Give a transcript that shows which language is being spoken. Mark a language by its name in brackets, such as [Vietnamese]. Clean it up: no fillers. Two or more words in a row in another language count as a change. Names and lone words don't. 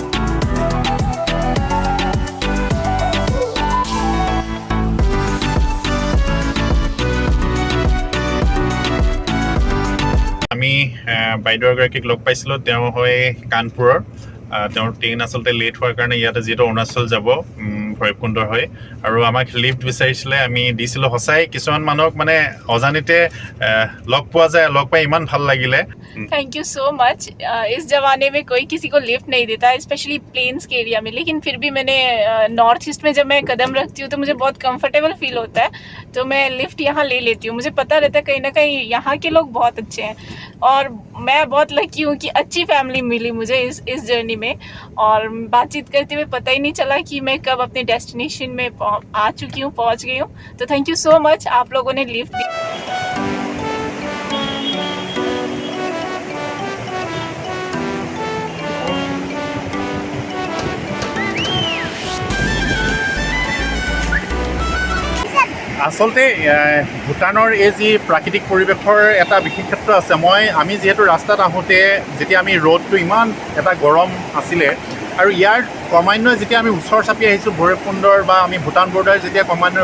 [Assamese] আমি বাইদেউ এগৰাকীক লগ পাইছিলোঁ তেওঁ হয় কানপুৰৰ তেওঁৰ ট্ৰেইন আচলতে লেট হোৱাৰ কাৰণে ইয়াতে যিহেতু অৰুণাচল যাব ভৈৰৱকুণ্ডৰ হৈ আৰু আমাক লিফ্ট বিচাৰিছিলে আমি দিছিলোঁ সঁচাই কিছুমান মানুহক মানে অজানিতে লগ পোৱা যায় লগ পাই ইমান ভাল লাগিলে [English] thank you so much [Hindi] इस जमाने में कोई किसी को लिफ्ट नहीं देता [English] specially plains [Hindi] के एरिया में लेकिन फिर भी मैंने नॉर्थ ईस्ट में जब मैं कदम रखती हूँ तो मुझे बहुत [English] comfortable feel [Hindi] होता है तो मैं लिफ्ट यहाँ ले लेती हूँ मुझे पता रहता है कहीं ना कहीं यहाँ के लोग बहुत अच्छे हैं और मैं बहुत लकी हूँ कि अच्छी फैमिली मिली मुझे इस जर्नी में और बातचीत करते हुए पता ही नहीं चला कि मैं कब अपने डेस्टिनेशन में आ चुकी हूँ पहुँच गई हूँ तो [English] thank you so much [Hindi] आप लोगों ने लिफ्ट दी [Assamese] আচলতে ভূটানৰ এই যি প্ৰাকৃতিক পৰিৱেশৰ এটা বিশেষ ক্ষেত্ৰ আছে আমি যিহেতু ৰাস্তাত আহোঁতে যেতিয়া আমি ৰ'দটো ইমান এটা গৰম আছিলে আৰু ইয়াৰ ক্ৰমান্বয়ে যেতিয়া আমি ওচৰ চাপি আহিছোঁ ভৈৰৱকুণ্ডৰ বা আমি ভূটান বৰ্ডাৰ যেতিয়া ক্ৰমান্বয়ে